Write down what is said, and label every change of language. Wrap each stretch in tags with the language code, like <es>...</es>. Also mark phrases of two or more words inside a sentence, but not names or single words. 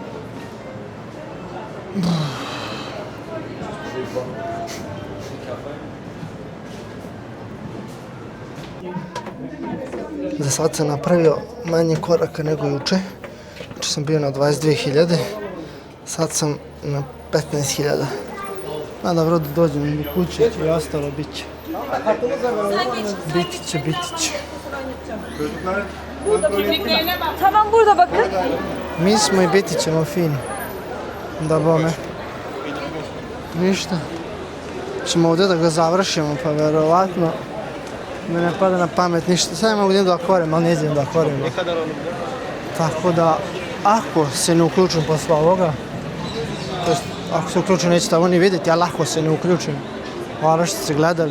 <sr>Za sad sam napravio manje koraka nego juče. Juče sam bio na 22.000, sad sam na 15.000. A dobro, da dođem do kuće i ostalo bit će. Biti će.</sr> <tr>Tamam, burada bakın.</tr> <sr>Mi smo i biti ćemo fini. Da bome. Ništa. Ćemo ovdje da ga završimo, pa verovatno mi ne pada na pamet ništa. Sad ja mogu da idem do akvarijuma, ali ne idem do akvarijuma. Tako da, ako se ne uključim posle ovoga, to jest, ako se uključim nećete ovo ni vidjeti, ali ako se ne uključim, hvala što ste gledali.</sr>